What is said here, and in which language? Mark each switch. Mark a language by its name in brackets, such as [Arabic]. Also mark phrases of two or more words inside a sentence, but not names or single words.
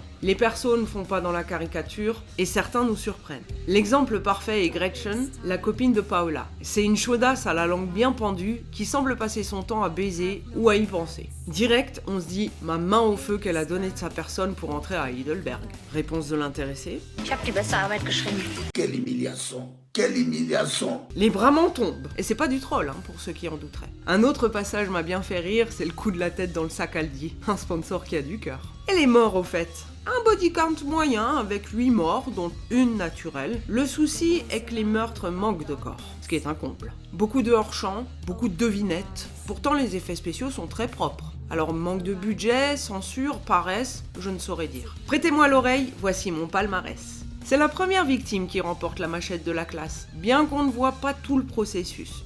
[French] Les persos ne font pas dans la caricature, et certains nous surprennent. L'exemple parfait est Gretchen, la copine de Paola. C'est une chaudasse à la langue bien pendue, qui semble passer son temps à baiser ou à y penser. Direct, on se dit « ma main au feu qu'elle a donné de sa personne pour entrer à Heidelberg ». Réponse de l'intéressé. [German] Ich hab die beste Arbeit geschrieben. [French] Quelle humiliation! Quelle humiliation! Les bras m'en tombent. Et c'est pas du troll, pour ceux qui en douteraient. Un autre passage m'a bien fait rire, c'est le coup de la tête dans le sac Aldi, un sponsor qui a du cœur. Et les morts au fait? Un body count moyen avec 8 morts, dont une naturelle. Le souci est que les meurtres manquent de corps, ce qui est un comble. Beaucoup de hors-champ, beaucoup de devinettes. Pourtant les effets spéciaux sont très propres. Alors manque de budget, censure, paresse, je ne saurais dire. Prêtez-moi l'oreille, voici mon palmarès. C'est la première victime qui remporte la machette de la classe, bien qu'on ne voit pas tout le processus.